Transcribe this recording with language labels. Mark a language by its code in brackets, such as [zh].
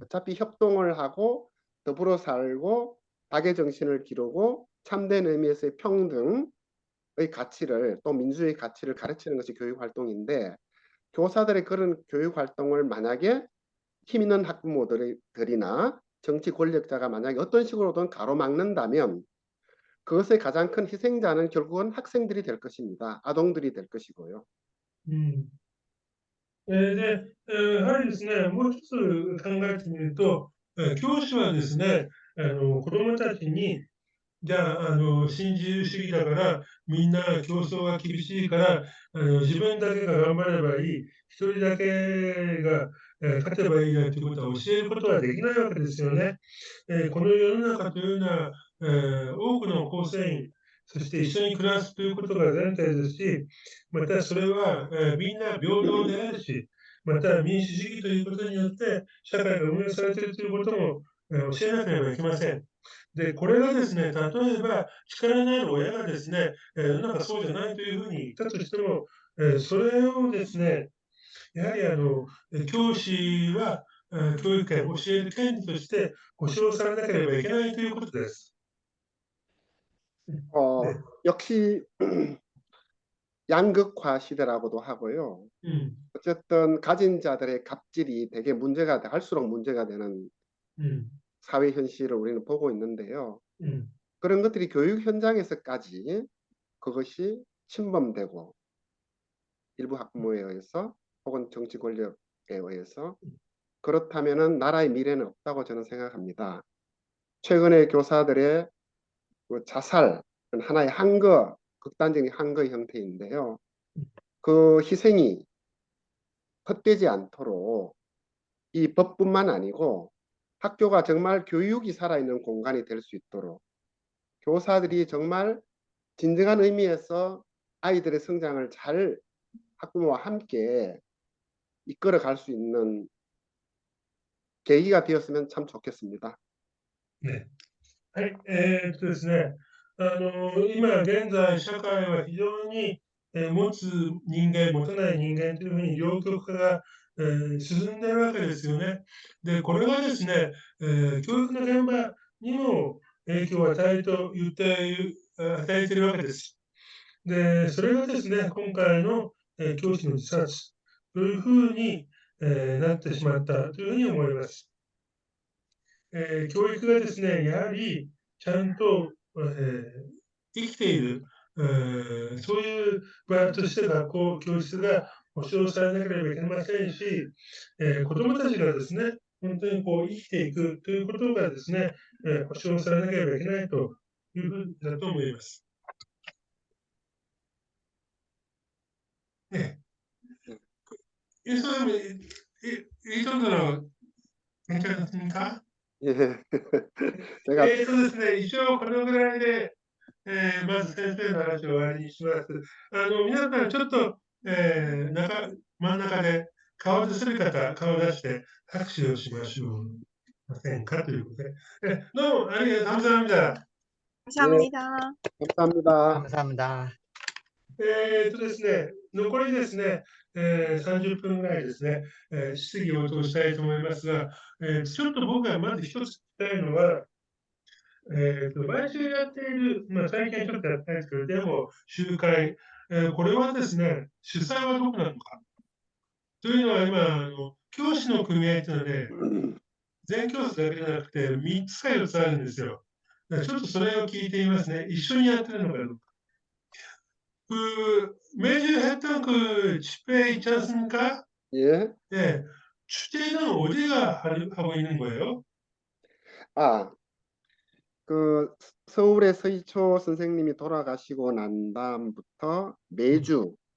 [ko] 어차피 협동을 하고 더불어 살고 박의 정신을 기르고 참된 의미에서의 평등의 가치를 또 민주주의 가치를 가르치는 것이 교육 활동인데 교사들의 그런 교육 활동을 만약에 힘 있는 학부모들이나 정치 권력자가 만약에 어떤 식으로든 가로막는다면 그것의 가장 큰 희생자는 결국은 학생들이 될 것입니다. 아동들이 될 것이고요. うん。 [ja] で、やはりですね、もう一つ考えてみると、教師はですね、子どもたちに、じゃあ、新自由主義だから、みんな競争が厳しいから、自分だけが頑張ればいい、一人だけが、勝てばいいなんていうことは教えることはできないわけですよね。この世の中というのは、多くの構成員、そして一緒に暮らすということが前提ですし、またそれは、みんな平等であるし、また民主主義ということによって社会が運営されているということも、教えなければいけません。で、これがですね、例えば力のある親がですね、なんかそうじゃないというふうに言ったとしても、それをですね、やはり教師は、教育権、教える権利として保障されなければいけないということです。ね。 [ko] 역시 양극화 시대라고도 하고요. うん、 어쨌든 가진 자들의 갑질이 되게 문제가 할수록 문제가 되는 うん、 사회 현실을 우리는 보고 있는데요. うん、 그런 것들이 교육 현장에서까지 그것이 침범되고 일부 학부모에 의해서 혹은 정치 권력에 의해서 그렇다면은 나라의 미래는 없다고 저는 생각합니다. 최근에 교사들의 그 자살은 하나의 한거, 극단적인 한거 형태인데요. 그 희생이 헛되지 않도록 이 법뿐만 아니고 학교가 정말 교육이 살아있는 공간이 될 수 있도록 교사들이 정말 진정한 의미에서 아이들의 성장을 잘 학부모와 함께 이끌어 갈 수 있는 계기가 되었으면 참 좋겠습니다. ね。 [ja] はい、ですね、今現在、社会は非常に、持つ人間、持たない人間というふうに両極化が、進んでるわけですよね。で、これがですね、教育の現場にも影響を与えているわけです。で、それがですね、今回の、教師の自殺というふうに、なってしまったというふうに思います。教育がですね、やはりちゃんと、生きている、そういう場として学校、教室が保障されなければいけませんし、子どもたちがですね、本当にこう生きていくということがですね、保障されなければいけないというふうだと思います。 [ko] 네. 일선은 일정도로 괜찮습니까? 예. 제가 [ja] ですね、一応このぐらいで、まず先生の話を終わりにします。皆さんちょっと、真ん中で顔出せる方、顔を出して拍手をしましょうませんかということで。どうもありがとうございました。 [ko] 예, 감사합니다. 감사합니다. 감사합니다. [ja] ですね、残りですね、30分ぐらいですね、質疑応答したいと思いますが、ちょっと僕がまず一つ聞きたいのは、毎週やっている、最近ちょっとやってないですけど、でも、集会、これはですね、主催はどこなのか。というのは今、教師の組合というのはね、全教室だけじゃなくて、3つか4つあるんですよ。だからちょっとそれを聞いてみますね。一緒にやってるのかどうか。 [ko] 매주 했던 그 집회 있지 않습니까? 예. 네. 주제는 어디가 하고 있는 거예요? 아, 그 서울의 서희초 선생님이 돌아가시고 난 다음부터 매주